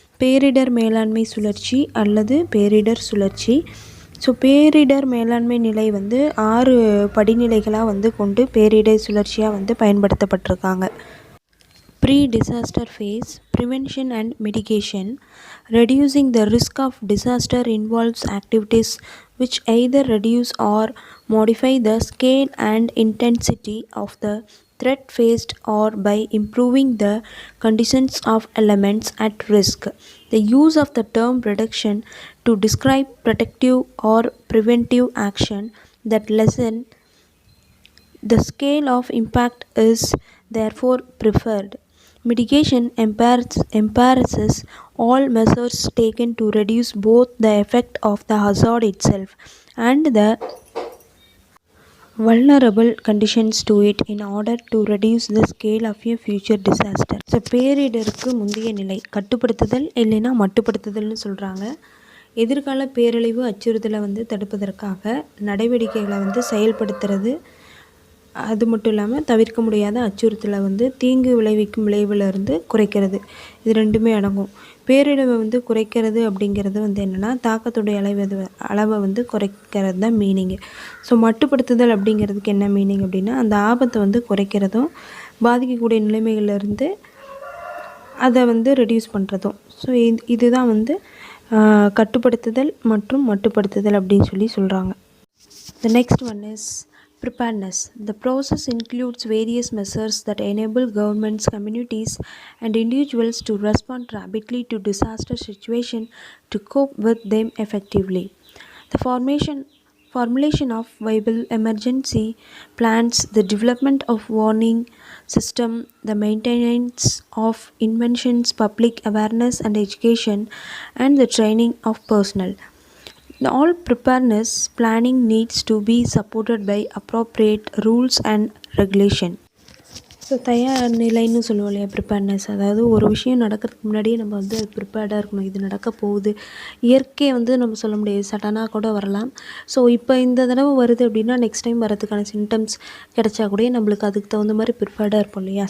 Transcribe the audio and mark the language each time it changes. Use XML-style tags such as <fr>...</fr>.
<ta>பேரிடர் மேலாண்மை சுழற்சி அல்லது பேரிடர் சுழற்சி. ஸோ பேரிடர் மேலாண்மை நிலை வந்து 6 படிநிலைகளாக வந்து கொண்டு பேரிடர் சுழற்சியாக வந்து பயன்படுத்தப்பட்டிருக்காங்க.</ta> <en>Pre-disaster phase, prevention and mitigation. Reducing the risk of disaster involves activities which either reduce or modify the scale and intensity of the threat faced or by improving the conditions of elements at risk. The use of the term reduction to describe protective or preventive action that lessen the scale of impact is therefore preferred. Mitigation embraces all measures taken to reduce both the effect of the hazard itself and the vulnerable conditions to it in order to reduce the scale of a future disaster.</en> <ta>So பேரிடருக்கு முந்தைய நிலை கட்டுப்படுத்துதல் இல்லைன்னா மட்டுப்படுத்துதல்னு சொல்கிறாங்க. எதிர்கால பேரழிவு அச்சுறுத்தலை வந்து தடுப்பதற்காக நடவடிக்கைகளை வந்து செயல்படுத்துறது, அது மட்டும் இல்லாமல் தவிர்க்க முடியாத அச்சுறுத்தலை வந்து தீங்கு விளைவிக்கும் விளைவிலிருந்து குறைக்கிறது, இது ரெண்டுமே அடங்கும். பேரிடரை வந்து குறைக்கிறது அப்படிங்கிறது வந்து என்னென்னா தாக்கத்துடைய அளவை வந்து குறைக்கிறது தான் மீனிங்கு. ஸோ மட்டுப்படுத்துதல் அப்படிங்கிறதுக்கு என்ன மீனிங் அப்படின்னா, அந்த ஆபத்தை வந்து குறைக்கிறதும் பாதிக்கக்கூடிய நிலைமைகளிலிருந்து அதை வந்து ரெடியூஸ் பண்ணுறதும். ஸோ இதுதான் வந்து கட்டுப்படுத்துதல் மற்றும் மட்டுப்படுத்துதல் அப்படின்னு சொல்லி சொல்கிறாங்க.</ta> <en>The next one is preparedness. The process includes various measures that enable governments, communities, and individuals to respond rapidly to disaster situations to cope with them effectively. The formulation of viable emergency plans, the development of warning system, the maintenance of inventions, public awareness and education, and the training of personnel. All preparedness planning needs to be supported by appropriate rules and regulation.</en> <ta>So தயார் நிலைன்னு சொல்லுவோம் இல்லையா preparedness, அதாவது ஒரு விஷயம் நடக்கிறதுக்கு முன்னாடியே நம்ம வந்து ப்ரிப்பேர்டாக இருக்கணும். இது நடக்க போகுது, இயற்கையை வந்து நம்ம சொல்ல முடியாது, சடனாக கூட வரலாம். ஸோ இப்போ இந்த தடவை வருது அப்படின்னா</ta> <en>next time</en> <ta>வரதுக்கான சிம்டம்ஸ் கிடைச்சா கூட நம்மளுக்கு அதுக்கு தகுந்த மாதிரி ப்ரிப்பேர்டாக இருப்போம் இல்லையா.</ta>